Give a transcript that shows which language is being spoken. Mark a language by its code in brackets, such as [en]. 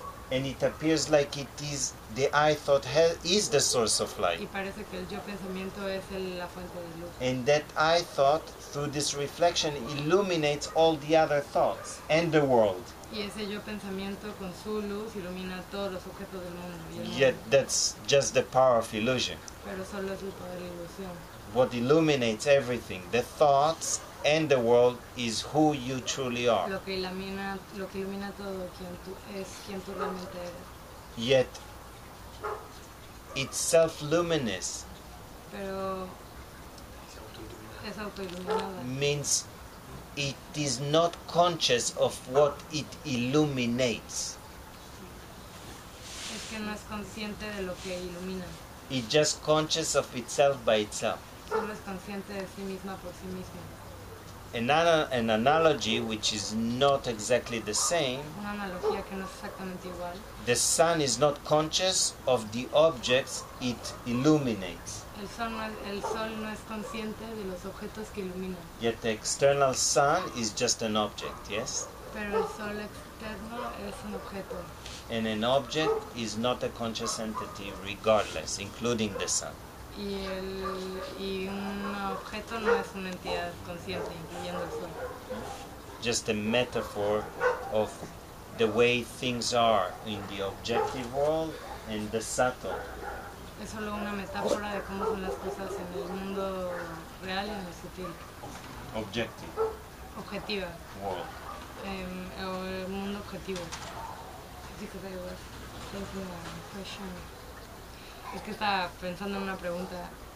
[en] and it appears like it is the I thought is the source of light. [es] y parece que el yo pensamiento es la fuente de luz. [en] And that I thought, through this reflection, illuminates all the other thoughts and the world. [es] Y ese yo pensamiento con su luz ilumina todos los objetos del mundo. Y el [en] Yet [es] mundo. [en] that's just the power of illusion. [es] Pero solo es el poder de la ilusión. [en] What illuminates everything, the thoughts and the world, is who you truly are. [es] Lo que ilumina todo quien tú realmente eres. [en] Yet it's self-luminous, [es] Pero es autoiluminada. [en] means it is not conscious of what it illuminates. [es] Es que no es consciente de lo que ilumina. [en] It's just conscious of itself by itself. [es] Solo es consciente de sí misma por sí misma. [en] An analogy which is not exactly the same, [es] Una analogía que no es exactamente igual. [en] the sun is not conscious of the objects it illuminates. [es] El sol no es consciente de los objetos que iluminan. [en] Yet the external sun is just an object, yes? [es] Pero el sol externo es un objeto. [en] And an object is not a conscious entity regardless, including the sun. [es] Y un objeto no es una entidad consciente, incluyendo el sol. [en] Just a metaphor of the way things are in the objective world and the subtle. [es] Es solo una metáfora de cómo son las cosas en el mundo real y en el sutil. [en] Objective [es] Objetiva. [en] world. [es] O el mundo objetivo. [en] Because I was thinking a question. [es] Es que estaba pensando en una pregunta.